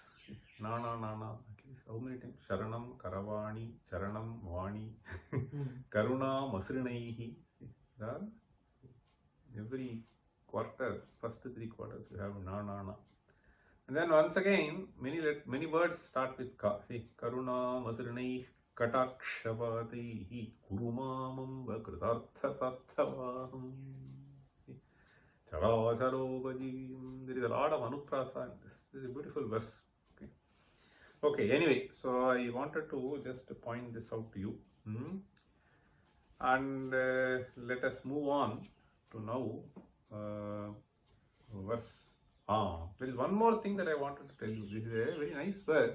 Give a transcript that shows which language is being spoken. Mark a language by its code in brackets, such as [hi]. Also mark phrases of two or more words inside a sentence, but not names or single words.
[en] Nana. At least how many times? [sa] Sharanam Karavani, Charanam Vani, Karuna Masrinaihi. [en] Every quarter, first 3 quarters, you have na. And then once again, many words start with ka. See, [sa] Karuna Masrinaihi. Katakshapataihi kurumamam vakritartha sarthavaham characharopajivim. [en] There is a lot of anuprasa in this. This is a beautiful verse. Okay, anyway, so I wanted to just point this out to you. And let us move on to now verse. There is one more thing that I wanted to tell you. This is a very nice verse.